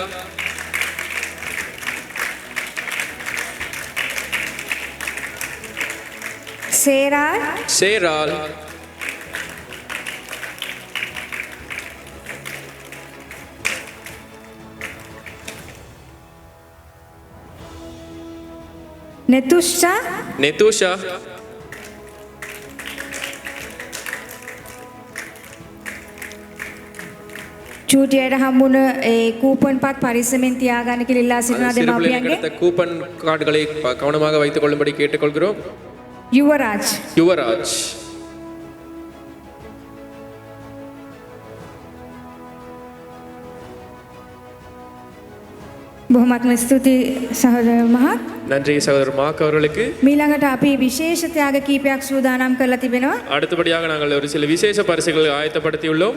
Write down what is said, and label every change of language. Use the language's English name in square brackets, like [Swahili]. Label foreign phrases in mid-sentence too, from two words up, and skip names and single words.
[Tamil] சேரால் சேரால் நெதுஷா நெதுஷா [Sinhala] චූටියට හම්බුන ඒ කූපන් පත් පරිස්සමෙන් තියාගන්න කියලා ඉල්ලා සිටිනවා දෙමාපියන්ගේ [Tamil] கூப்பன் கார்டுகளை கவனமாக வைத்துக் கொள்ளும்படி கேட்டுக்கொள்கிறோம் யுவராஜ் யுவராஜ் [Sinhala] බොහොමත්ම ස්තුතියි සහෝදර මහත් [Tamil] நன்றி சகோதரர் மாக் அவர்களுக்கு [Sinhala] මීළඟට අපි විශේෂ ත්‍යාග කීපයක් සූදානම් කරලා තිබෙනවා [Tamil] அடுத்தபடியாக நாங்கள் ஒரு சில விசேஷ பரிசுகளை ஆயத்தப்படுத்தியுள்ளோம்